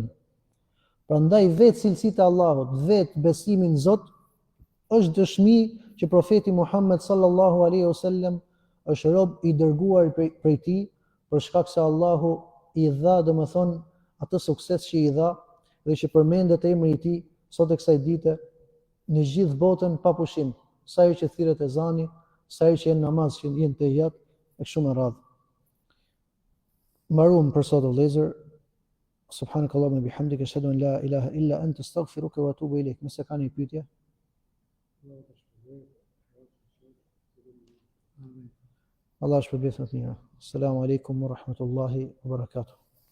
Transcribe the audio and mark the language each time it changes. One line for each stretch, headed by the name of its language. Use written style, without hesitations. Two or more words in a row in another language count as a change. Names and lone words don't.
Albanian: Prandaj vetë cilësitë e Allahut, vetë besimi në Zot është dëshmi që profeti Muhammed
Arabic: صلى الله عليه وسلم
Albanian: është rob i dërguar prej tij, për shkak se Allahu i dha, domethënë, atë sukses që i dha dhe që përmendet emri i tij sot e kësaj dite në gjithë botën pa pushim, sa herë që thirret ezani, sa herë që janë namaz, që janë të jat e kështu me radhë. Mbaruam për sot, vëllezër.
Arabic: سبحانك اللهم وبحمدك، أشهد أن لا إله إلا أنت، أستغفرك وأتوب إليك.
Albanian: Nëse ka një pyetje. Allah shpërblet më të mira.
Arabic: السلام عليكم ورحمة الله وبركاته.